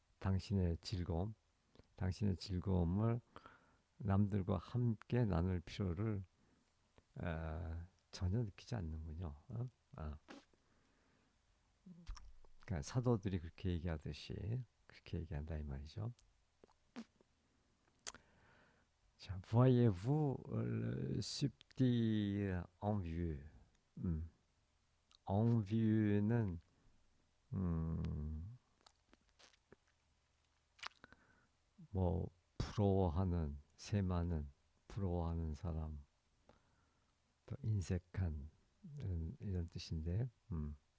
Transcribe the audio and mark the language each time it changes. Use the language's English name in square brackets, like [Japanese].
[Korean] 당신의 즐거움, 당신의 즐거움을 남들과 함께 나눌 필요를 전혀 느끼지 않는군요. 아, 그러니까 사도들이 그렇게 얘기하듯이 그렇게 얘기한다 이 말이죠. [French] 자, voyez-vous le subtil envieux? [Korean] 음, envieu는 음, 뭐 부러워하는, 세마는 부러워하는 사람, 또 인색한 이런 뜻인데, 음.